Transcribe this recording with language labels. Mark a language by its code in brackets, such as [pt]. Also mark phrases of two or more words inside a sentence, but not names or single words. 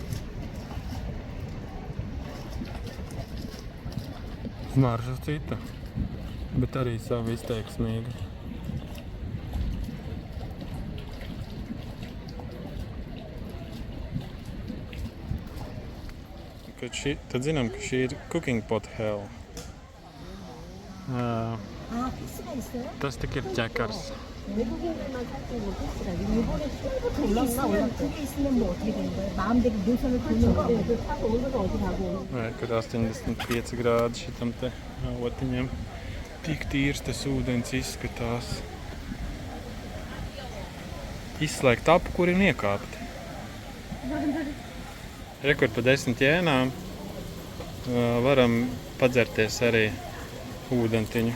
[lv] Smarža cita, bet arī savu izteiksmīgu. Tad zinām, ka šī ir [en] cooking pot hell. [lv] Tas tik ir ķekars. [ko] 외국인들만 살 수 있는 코스라고. 이번에 처음부터 있으면 그게 있으면 뭐 어떻게 되는 거예요? 마음대로 노선을 도는 건데 그 타고 오늘은 어디 가고? [lv] Kur 85 grādi šitam te avotiņam. Tik tīrs tas ūdens izskatās. Izslēgt apu, kur ir iekāpt. Rekur pa 10 jēnām varam padzerties arī ūdentiņu.